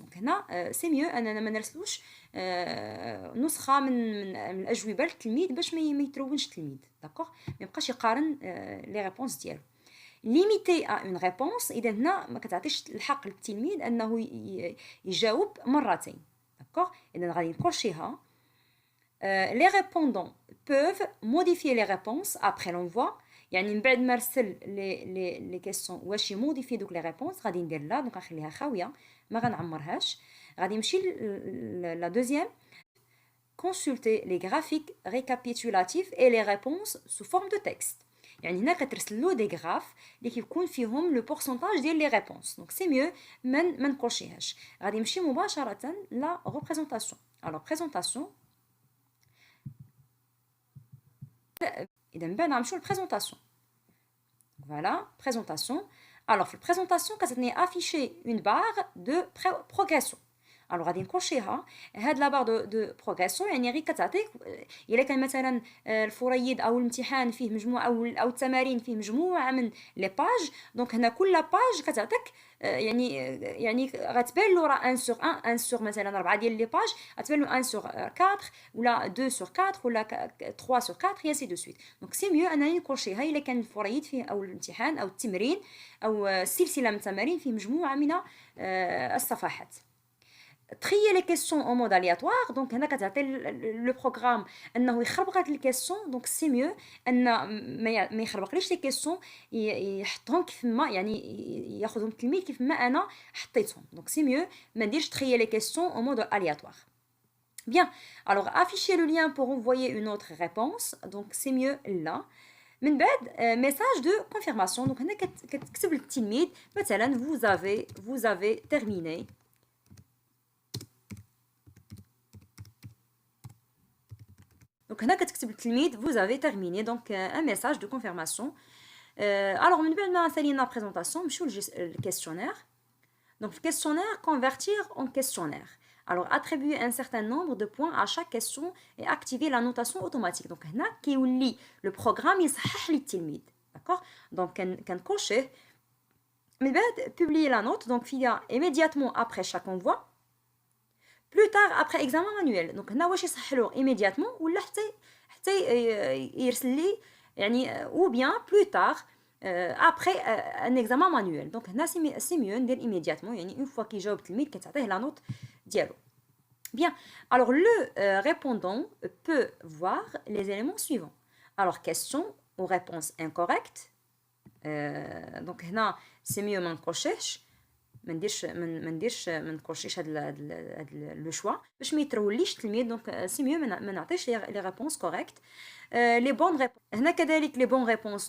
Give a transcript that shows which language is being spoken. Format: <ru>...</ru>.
<ar>دونك هنا سي ميو اننا ما نرسلوش نسخه من الاجوبه للتلميذ باش ما يترونش التلميذ، داكوغ، ما يبقاش يقارن لي ريبونس ديالو. ليميتي ا اون ريبونس، اذا هنا ما كتعطيش الحق للتلميذ انه يجاوب مرتين، داكوغ. اذا غادي نكوشيها.</ar> <fr>les répondants peuvent modifier les réponses après l'envoi.</fr> <ar>يعني من بعد ما رسل لي كيسيون واش يموديفي دوك لي ريبونس، غادي ندير لا، دونك غنخليها خاويه ما غنعمرهاش. غادي نمشي لا دوزيام،</ar> <fr>consulter les graphiques récapitulatifs et les réponses sous forme de texte.</fr> <ar>يعني هنا كترسل له دي غراف اللي كيكون فيهم لو بورسونتاج ديال لي ريبونس. دونك سي ميو ما نكوشيهاش. غادي نمشي مباشره لا ريبريزونطاسيون. الوغ بريزونطاسيون، اذا من بعد غنمشيو للبريزونطاسيون. فوالا بريزونطاسيون. الوغ في البريزونطاسيون كتعطيني افيشي اون بار دو بروغريسيون. الوغ غادي نكوشيها. هاد لا بار دو بروغريسيون يعني غير كتعطيك الا كان مثلا الفريد او الامتحان فيه مجموعه او التمارين فيه مجموعه من لي باج، دونك هنا كل باج كتعطيك يعني غتبان له راه 1 سور 1 1 سور مثلا 4 ديال لي باج غتبان له 1 سور 4 ولا 2 سور 4 ولا 3 سور 4 اي سي دو سويت. دونك سي ميو انني نكوشيها الا كان الفريد فيه او الامتحان او التمرين او سلسله من التمارين فيه مجموعه من الصفحات.</ar> <fr>trier les questions en mode aléatoire.</fr> <ar>Donc هنا كتعطي le programme انه يخربق لك الكيسيون. دونك سي ميو ان ما يخربقليش لي كيسيون، يحطهم كيف ما يعني ياخذهم التلميذ كيف ما انا حطيتهم. دونك سي ميو ما نديرش</ar> <fr>trier les questions en mode aléatoire. Bien, alors afficher le lien pour envoyer une autre réponse. Donc c'est mieux là.</fr> <ar>من بعد</ar> <fr>message de confirmation.</fr> <ar>Donc هنا كتكتب للتلميذ مثلا</ar> <fr>vous avez terminé.</fr> <ar>Donc هنا كتكتب للتلميذ</ar> <fr>vous avez terminé. Donc un message de confirmation.</fr> <ar>Alors من بعد ما سالينا présentation نمشيو للكيسيونير.</ar> <fr>Donc le questionnaire, convertir en questionnaire. Alors attribuer un certain nombre de points à chaque question et activer la notation automatique.</fr> <ar>Donc هنا كيولي le programme يصحح لي التلميذ.</ar> <fr>D'accord? Donc</fr> <ar>كنكوشيه من بعد</ar> <fr>publier la note. Donc فيها immédiatement après chaque envoi. Plus tard après examen manuel.</fr> <ar>Donc هنا واش يصحح له immédiatement ولا حتى يرسل لي يعني</ar> <fr>ou bien plus tard après un examen manuel. Donc هنا c'est mieux ندير immédiatement يعني une fois</fr> <ar>كيجاوب التلميذ كتعطيه</ar> <fr>la note ديالو. Bien. Alors le répondant peut voir les éléments suivants. Alors question ou réponse incorrecte.</fr> <ar>Donc هنا</ar> <fr>c'est mieux</fr> <ar>ما نكوشيش ما نكوشيش هاد لو شوا باش ما يتروليش التلميذ. دونك سي ميو ما نعطيش لي ريبونس كوريكت. لي بون ريبونس هنا كذلك لي بون ريبونس.</ar>